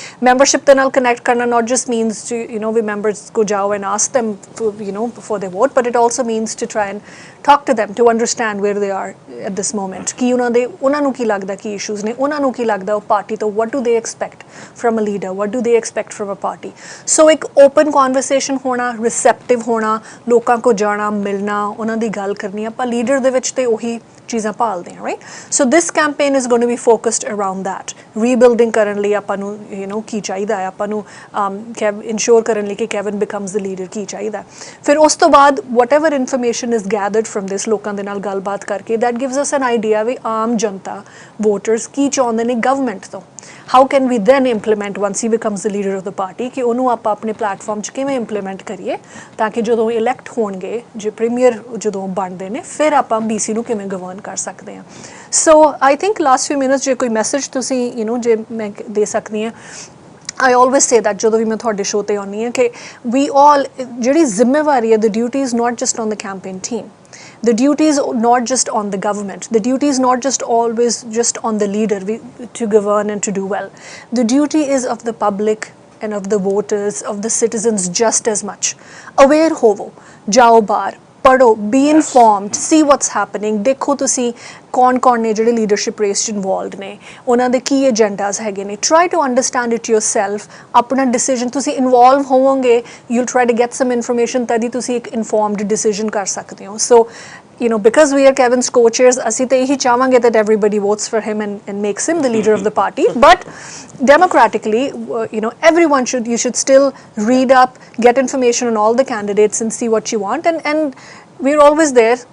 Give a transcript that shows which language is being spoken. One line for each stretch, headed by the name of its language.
English: membership ਦੇ ਨਾਲ connect ਕਰਨਾ not just means to we members go ਜਾਓ and ask them for their vote, but it also means to try and talk to them to understand where they are at this moment,
Punjabi: ਕਿ ਉਹਨਾਂ ਨੂੰ ਕੀ ਲੱਗਦਾ ਕੀ issues ਨੇ, ਉਹਨਾਂ ਨੂੰ ਕੀ ਲੱਗਦਾ ਉਹ ਪਾਰਟੀ ਤੋਂ,
English: what do they expect from a leader, what do they expect from a party।
Punjabi: ਸੋ ਇੱਕ ਓਪਨ ਕਨਵਰਸੇਸ਼ਨ ਹੋਣਾ, ਰਿਸੈਪਟਿਵ ਹੋਣਾ, ਲੋਕਾਂ ਕੋ ਜਾਣਾ, ਮਿਲਣਾ, ਉਹਨਾਂ ਦੀ ਗੱਲ ਕਰਨੀ। ਆਪਾਂ ਲੀਡਰ ਦੇ ਵਿੱਚ ਤੇ ਉਹੀ ਚੀਜ਼ਾਂ ਭਾਲਦੇ ਹਾਂ, right.
English: So this campaign is going to be focused around that.
Punjabi: ਰੀਬਿਲਡਿੰਗ ਕਰਨ ਲਈ ਆਪਾਂ ਨੂੰ ਕੀ ਚਾਹੀਦਾ ਹੈ, ਆਪਾਂ ਨੂੰ ਇਨਸ਼ੋਰ ਕਰਨ ਲਈ ਕਿ ਕੈਵਨ ਬਿਕਮਸ ਦ ਲੀਡਰ ਕੀ ਚਾਹੀਦਾ। ਫਿਰ ਉਸ ਤੋਂ ਬਾਅਦ
English: whatever information is gathered from this,
Punjabi: ਲੋਕਾਂ ਦੇ ਨਾਲ ਗੱਲਬਾਤ ਕਰਕੇ,
English: that gives us an idea
Punjabi: we Aam Janata, voters ਕੀ ਚਾਹੁੰਦੇ ਨੇ ਗਵਰਨਮੈਂਟ ਤੋਂ।
English: how can we then implement once he becomes the leader of the party,
Punjabi: ਕਿ ਉਹਨੂੰ ਆਪਾਂ ਆਪਣੇ ਪਲੈਟਫਾਰਮ 'ਚ ਕਿਵੇਂ ਇੰਪਲੀਮੈਂਟ ਕਰੀਏ ਤਾਂ ਕਿ ਜਦੋਂ ਇਲੈਕਟ ਹੋਣਗੇ, ਜੇ ਪ੍ਰੀਮੀਅਰ ਜਦੋਂ ਬਣਦੇ ਨੇ, ਫਿਰ ਆਪਾਂ BC ਨੂੰ ਕਿਵੇਂ ਗਵਰਨ ਕਰ ਸਕਦੇ ਹਾਂ। ਸੋ ਆਈ ਥਿੰਕ ਲਾਸਟ ਫਿਊ ਮਿਨਟਸ ਜੇ ਕੋਈ ਮੈਸੇਜ ਤੁਸੀਂ ਜੇ ਮੈਂ ਦੇ ਸਕਦੀ ਹਾਂ,
English: I always say that
Punjabi: ਜਦੋਂ ਵੀ ਮੈਂ ਤੁਹਾਡੇ ਸ਼ੋਅ 'ਤੇ ਆਉਂਦੀ ਹਾਂ ਕਿ we all, ਜਿਹੜੀ ਜ਼ਿੰਮੇਵਾਰੀ ਹੈ,
English: the duty is not just on the campaign team. The duty is not just on the government. The duty is not just always just on the leader to govern and to do well. The duty is of the public and of the voters, of the citizens just as much.
Punjabi: Aware hovo, jao baar, ਪੜ੍ਹੋ,
English: be informed, see what's happening।
Punjabi: ਦੇਖੋ ਤੁਸੀਂ ਕੌਣ ਨੇ ਜਿਹੜੇ leadership race 'ਚ involved ਨੇ, ਉਹਨਾਂ ਦੇ ਕੀ ਏਜੰਡਾਜ਼ ਹੈਗੇ ਨੇ।
English: Try to understand it yourself।
Punjabi: ਆਪਣਾ ਡਿਸੀਜਨ ਤੁਸੀਂ ਇਨਵੋਲਵ ਹੋਵੋਗੇ,
English: you'll try to get some information,
Punjabi: ਤਦ ਹੀ ਤੁਸੀਂ ਇੱਕ ਇਨਫੋਰਮਡ ਡਿਸੀਜਨ ਕਰ ਸਕਦੇ ਹੋ।
English: so because we are Kevin's co-chairs,
Punjabi: ਅਸੀਂ ਤਾਂ ਇਹੀ ਚਾਹਾਂਗੇ
English: that everybody votes for him and makes him the leader of the party, but democratically, everyone you should still read up, get information on all the candidates and see what you want, and we're always there.